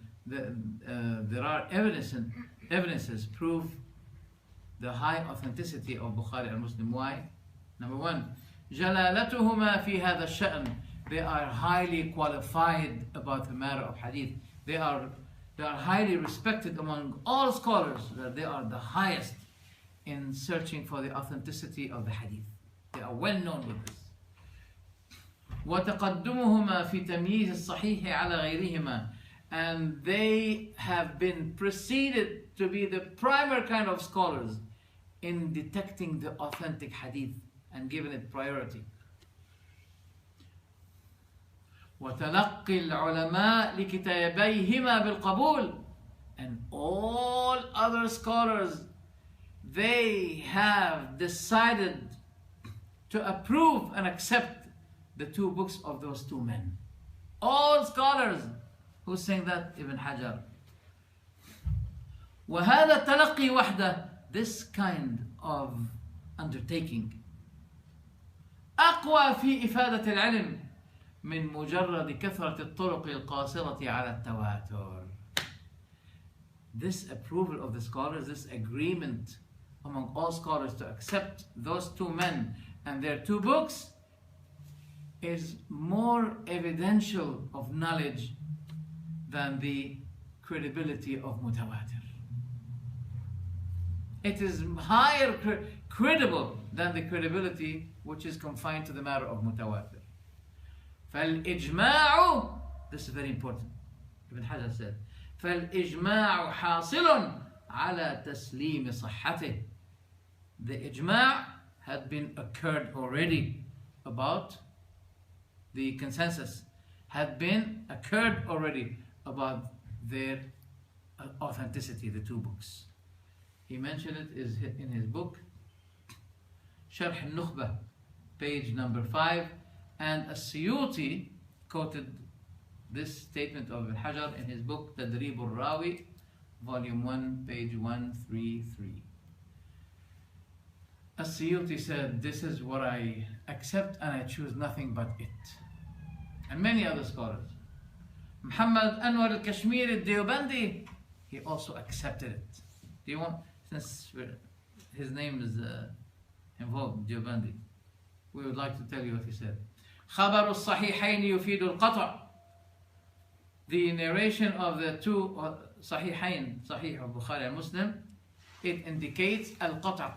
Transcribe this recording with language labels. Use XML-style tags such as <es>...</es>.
<en>there are evidences prove the high authenticity of Bukhari and Muslim. Why? Number one,</en> <ar>جلالتهما في هذا الشأن.</ar> <en>They are highly qualified about the matter of hadith. They are highly respected among all scholars. That they are the highest in searching for the authenticity of the hadith. They are well known with this.</en> <ar>وتقدمهما في تمييز الصحيح على غيرهما.</ar> <en>And they have been preceded to be the primary kind of scholars in detecting the authentic hadith and giving it priority.</en> <ar>وتلقي العلماء لكتابيهما بالقبول.</ar> <en>And all other scholars, they have decided to approve and accept the two books of those two men. All scholars. Who's saying that? Ibn Hajar.</en> <ar>وهذا التلقي وحده,</ar> <en>this kind of undertaking,</en> <ar>أقوى في إفادة العلم من مجرد كثرة الطرق القاصرة على التواتر.</ar> <en>This approval of the scholars, this agreement among all scholars to accept those two men and their two books, is more evidential of knowledge than the credibility of mutawatir. It is higher credible than the credibility which is confined to the matter of mutawatir.</en> <ar>فالإجماع,</ar> <en>this is very important. Ibn Hajar said,</en> <ar>فالإجماع حاصل على تسليم صحته.</ar> <en>The ijma' had been occurred already about the consensus, had been occurred already about their authenticity, the two books. He mentioned it is in his book, Sharh al-Nukhbah, page number 5, and As-Suyuti quoted this statement of Ibn Hajar in his book, Tadrib al-Rawi, volume 1, page 133. As-Suyuti said, this is what I accept and I choose nothing but it. And many other scholars. Muhammad Anwar al-Kashmiri al-Deobandi, he also accepted it. Do you want, since his name is involved, Deobandi, we would like to tell you what he said.</en> <ar>خبر الصحيحين يفيد القطع.</ar> <en>The narration of the two Sahihain, Sahih of Bukhari and Muslim, it indicates al-qata'.</en>